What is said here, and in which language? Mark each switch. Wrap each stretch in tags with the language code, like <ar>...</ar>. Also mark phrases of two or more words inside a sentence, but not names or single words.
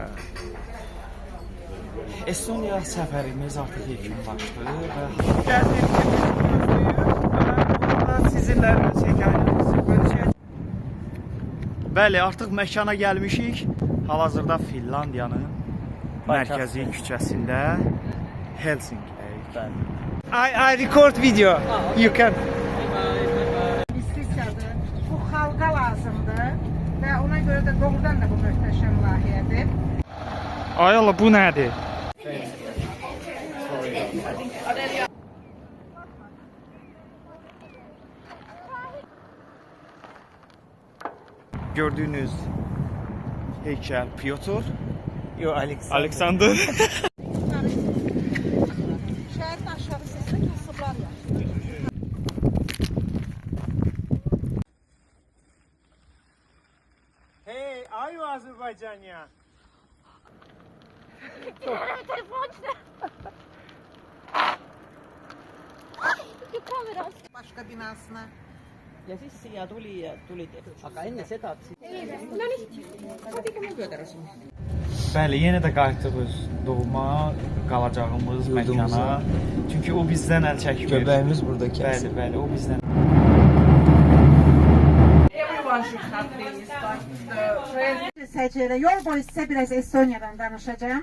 <az>Estoniya səfərimiz artıq yekunlaşdı və sizinlə öz hekayəmizi bölüşəcəyik. Bəli, artıq məkana gəlmişik. Hal-hazırda Finlandiyanın mərkəzi küçəsində Helsinki'dəyik.</az> <en>I record video. You can.</en> <az>İstikrardır. Bu xalqa lazımdır və ona görə də doğrudan da bu möhtəşəm layihədir. Ay Allah, bu nədir?</az> <tr>Gördüğünüz heykel Piotr. Yo, Alexander.</tr> <az>Şəhərin aşağı hissəsində kasıblar yaşayır.</az> <en>Hey, are you Azerbaycanya?</en> <az>Başqa binasına.</az> <et>Ja siis siia tuli aga enne seda...</et> <az>Bəli, yenə də qayıtdıq öz doğma qalacağımız məkana. Çünki o bizdən əl çəkmir. Göbəyimiz burada kəsin. Bəli, bəli, o bizdən. Yol boyu sizə biraz Estoniyadan danışacağım.</az>